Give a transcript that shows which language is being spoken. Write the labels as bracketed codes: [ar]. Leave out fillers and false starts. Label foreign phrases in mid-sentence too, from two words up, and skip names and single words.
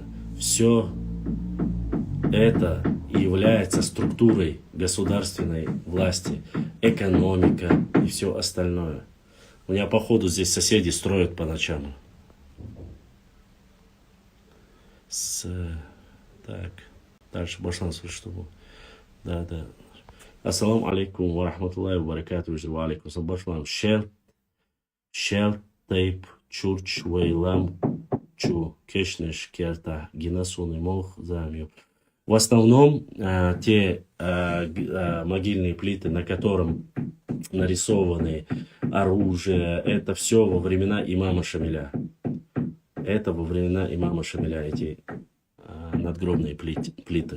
[ru] Все это является структурой государственной власти, экономика и все остальное. У меня, походу, здесь соседи строят по ночам. Так, дальше Башлан, что было? Да. [ar] السلام عليكم ورحمة الله وبركاته. وعليكم السلام. [ru] Башлан. [ce] Шер тейп чурч вейлам чу кешнеш керта гинасуны мох замью. [ru] В основном те могильные плиты, на котором нарисованы оружие, это все во времена имама Шамиля. Это во времена имама Шамиля, эти надгробные плиты.